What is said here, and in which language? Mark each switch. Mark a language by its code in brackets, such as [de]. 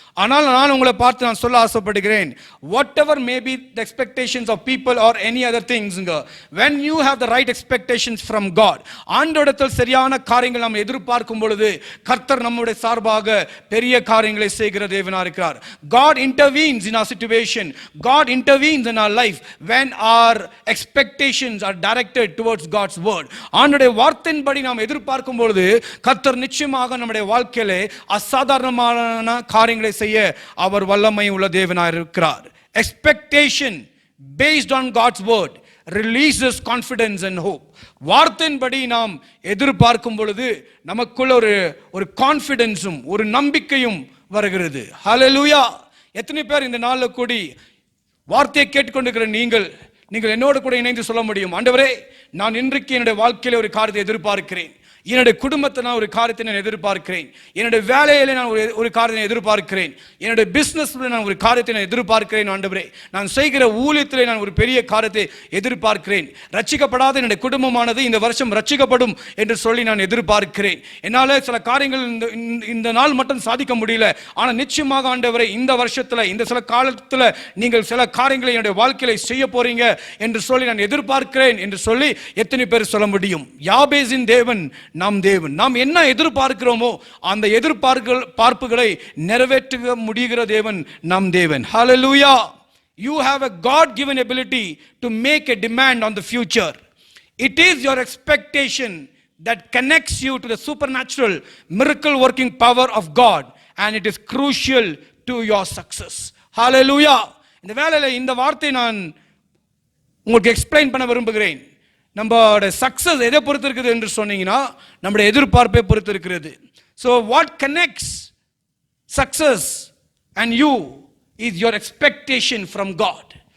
[ta] ஆனால் நான் உங்களை பார்த்து நான் சொல்ல ஆசைப்படுகிறேன், [en] whatever may be the expectations of people or any other things, when you have the right expectations from God, [ta] ஆண்டவரிடத்தில் சரியான காரியங்கள் நாம் எதிர்பார்க்கும் பொழுது கர்த்தர் நம்முடைய சார்பாக பெரிய காரியங்களை செய்கிற தேவனாக இருக்கிறார். [en] God intervenes in our situation. God intervenes in our life when our expectations are directed towards God's word. [ta] ஆண்டவருடைய வார்த்தையின்படி நாம் எதிர்பார்க்கும் பொழுது கர்த்தர் நிச்சயமாக நம்முடைய வாழ்க்கையிலே அசாதாரணமான காரியங்களை செய்ய அவர் வல்லமை உள்ள தேவனாக இருக்கிறார். [en] Expectation based on God's word releases confidence and hope. [ta] வார்த்தையின்படி நாம் எதிர்பார்க்கும் பொழுது நமக்குள்ள ஒரு கான்ஃபிடன்ஸும் ஒரு நம்பிக்கையும் வருகிறது. ஹல்லேலூயா. எத்தனை பேர் இந்த நாளில் கூடி வார்த்தையை கேட்டுக்கொண்டிருக்கிற நீங்கள் என்னோடு கூட இணைந்து சொல்ல முடியும், ஆண்டவரே, நான் இன்றைக்கு என்னுடைய வாழ்க்கையில ஒரு காரியத்தை எதிர்பார்க்கிறேன், என்னுடைய குடும்பத்தை நான் ஒரு காரியத்தை நான் எதிர்பார்க்கிறேன், என்னுடைய வேலையில நான் ஒரு காரியத்தை எதிர்பார்க்கிறேன், என்னுடைய பிசினஸ்ல நான் ஒரு காரியத்தை நான் எதிர்பார்க்கிறேன். ஆண்டவரே, நான் செய்கிற ஊழியத்திலே நான் ஒரு பெரிய காரியத்தை எதிர்பார்க்கிறேன். ரட்சிக்கப்படாத என்னுடைய குடும்பமானது இந்த வருஷம் ரட்சிக்கப்படும் என்று சொல்லி நான் எதிர்பார்க்கிறேன். என்னால் சில காரியங்கள் இந்த நாள் மட்டும் சாதிக்க முடியல, ஆனால் நிச்சயமாக ஆண்டவரே இந்த வருஷத்துல இந்த சில காலத்துல நீங்கள் சில காரியங்களை என்னுடைய வாழ்க்கையில செய்ய போறீங்க என்று சொல்லி நான் எதிர்பார்க்கிறேன் என்று சொல்லி எத்தனை பேர் சொல்ல முடியும்? யாபேசின் தேவன் நம் தேவன். நாம் என்ன எதிர்பார்க்கிறோமோ அந்த எதிர்பார்ப்புகளை நிறைவேற்ற முடிகிற தேவன் நம் தேவன். [en] Hallelujah. You have a God given ability to make a demand on the future. It is your expectation that connects you to the supernatural miracle working power of God, and it is crucial to your success. Hallelujah. [ta] இந்த வேளையில இந்த வார்த்தை நான் உங்களுக்கு explain பண்ண விரும்புகிறேன். நம்மளோட success எதை பொறுத்து இருக்குது என்று சொன்னீங்கன்னா நம்முடைய எதிர்பார்ப்பை பொறுத்து இருக்கிறது. [en] So what connects success and you is your expectation from God.